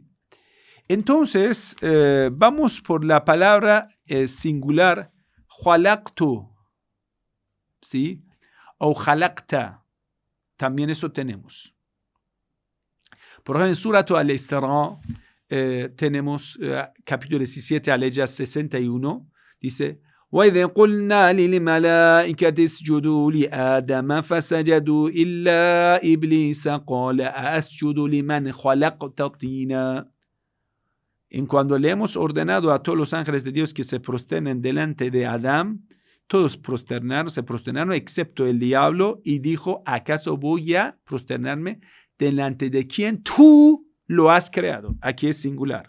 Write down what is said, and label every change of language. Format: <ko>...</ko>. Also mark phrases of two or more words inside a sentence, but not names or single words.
<es>Entonces, vamos por la palabra singular, jalaqtu, ¿sí? O jalaqta, también eso tenemos. Por ejemplo, en Surat Al-Isra, tenemos capítulo 17, ley 61, dice,</es> <ar>وَإِذْ قُلْنَا لِلْمَلَائِكَةِ اسْجُدُوا لِآدَمَ فَسَجَدُوا إِلَّا إِبْلِيسَ قَالَ أَأَسْجُدُ لِمَنْ خَلَقْتَ طِينًا.</ar> <es>En cuando le hemos ordenado a todos los ángeles de Dios que se prosternen delante de Adán, todos se prosternaron, excepto el diablo, y dijo, ¿acaso voy a prosternarme delante de quien tú lo has creado? Aquí es singular.</es>